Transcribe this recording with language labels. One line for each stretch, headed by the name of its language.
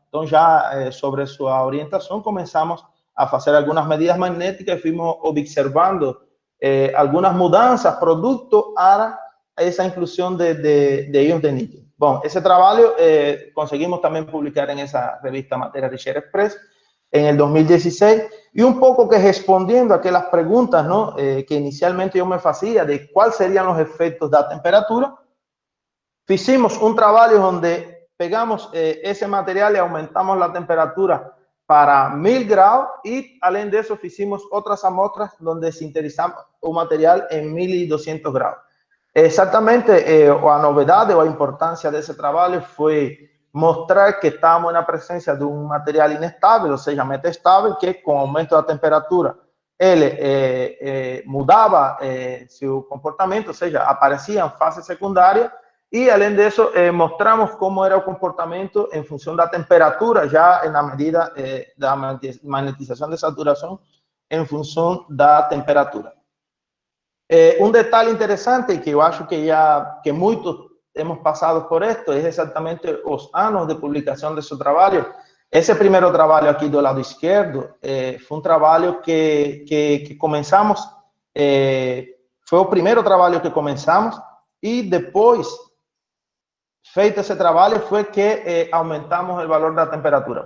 Portuguese: Então, já sobre sua orientação, começamos a fazer algumas medidas magnéticas e fomos observando algumas mudanças producto a essa inclusão de íons de níquel. Bom, esse trabalho conseguimos também publicar em essa revista
Spanish: Matéria Ligera Express en el 2016, y un poco que respondiendo a aquellas preguntas, ¿no? Que inicialmente yo me hacía de cuáles serían los efectos de la temperatura, hicimos un trabajo donde pegamos ese material y aumentamos la temperatura para 1000 grados, y além de eso hicimos otras muestras donde sintetizamos un material en 1200 grados.
Portuguese: Exactamente,
Spanish: a novedad o a importancia de ese trabajo fue mostrar
Portuguese: que estamos na presença de um material inestável, ou seja, metastável, que com o aumento da temperatura ele mudava seu comportamento, ou seja, aparecia em fase secundária, e além disso mostramos como era o comportamento em função da temperatura, já na medida da magnetização de saturação em função da temperatura. Um detalhe interessante que eu acho que muitos
Spanish: hemos pasado por esto, es exactamente los años de publicación de su trabajo. Ese primer trabajo aquí del lado izquierdo fue un trabajo que comenzamos, fue el primer trabajo que comenzamos, y después, feito ese trabajo, fue que aumentamos el valor de la temperatura.